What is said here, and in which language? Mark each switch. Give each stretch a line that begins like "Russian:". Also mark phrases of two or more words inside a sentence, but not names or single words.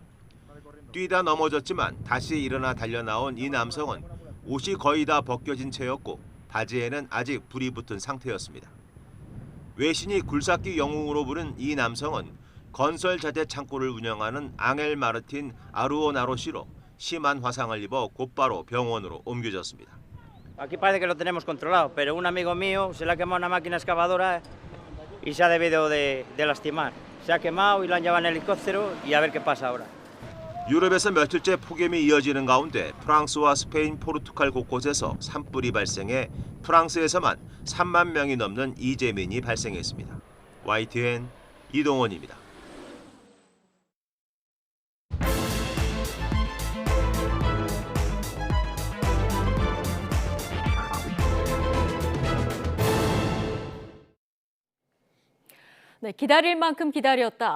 Korean: 뛰다 넘어졌지만 다시 일어나 달려나온 이 남성은 옷이 거의 다 벗겨진 채였고 바지에는 아직 불이 붙은 상태였습니다. 외신이 굴삭기 영웅으로 부른 이 남성은 건설 자재 창고를 운영하는 앙헬 마르틴 아루오나로시로 심한 화상을 입어 곧바로 병원으로 옮겨졌습니다.
Spanish: Aquí parece que lo tenemos controlado, pero un amigo mío se le ha quemado una máquina excavadora y se ha debido de lastimar. Se ha quemado y lo han llevado en helicóptero y a ver qué pasa ahora.
Korean: 유럽에서 며칠째 폭염이 이어지는 가운데 프랑스와 스페인, 포르투갈 곳곳에서 산불이 발생해 프랑스에서만 3만 명이 넘는 이재민이 발생했습니다. YTN 이동원입니다. 네, 기다릴 만큼 기다렸다.